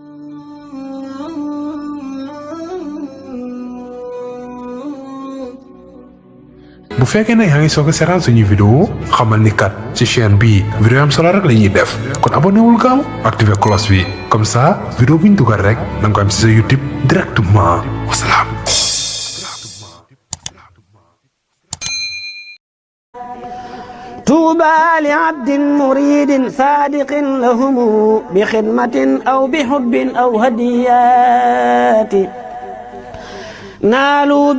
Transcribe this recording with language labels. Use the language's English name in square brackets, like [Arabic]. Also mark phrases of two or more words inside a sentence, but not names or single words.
[Wolof] bu fekkee ne yaa ngi soog a seetaan suñu vidéo xamal ni kat ci chaîne bii vidéo am solo rek la ñuy def kon abonné wul gaaw activé cloche bi [French] comme ça [Wolof] vidéo buñ dugal rek da nga ko am ci sa YouTube directement wasalaam. [Arabic] طوبى لعبد مريد صادق لهم بخدمة أو بحب أو هديات نالوا